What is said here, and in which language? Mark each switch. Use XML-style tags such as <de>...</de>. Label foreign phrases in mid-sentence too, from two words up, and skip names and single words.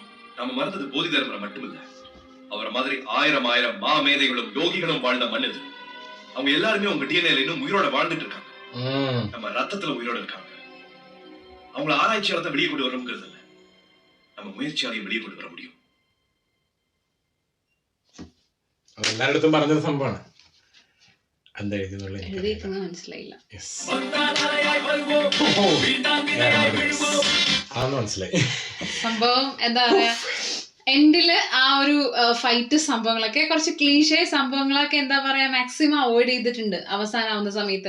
<ta>நாம மறந்தது போதி தர்மரை மட்டும் இல்ல, அவரை மாதிரி ஆயிரம் ஆயிரம் மேதைகளும் யோகிகளும் வாழ்ந்த மண் இது. அவங்க எல்லாருமே உங்க டிஎன்ஏல இன்னும் உயிரோட வாழ்ந்துட்டு இருக்காங்க. நம்ம ரத்தத்துல உயிரோட இருக்காங்க. அவங்கள ஆராய்ச்சியாளத்தை வெளியே கொண்டு வரணுங்கிறது இல்ல, நம்ம முயற்சியாலையும் வெளியே கொண்டு வர முடியும்.</ta> <ml>എല്ലായിടത്തും പറഞ്ഞൊരു സംഭവമാണ്. എന്താ മനസ്സിലായില്ല, അതൊന്നും മനസ്സിലായി. സംഭവം എന്താ പറയാ, എൻഡില് ആ ഒരു ഫൈറ്റ് സംഭവങ്ങളൊക്കെ കുറച്ച് ക്ലീഷേ സംഭവങ്ങളൊക്കെ എന്താ പറയാ</ml> <en>maximum avoid</en> <ml>ചെയ്തിട്ടുണ്ട് അവസാനാവുന്ന സമയത്ത്.</ml>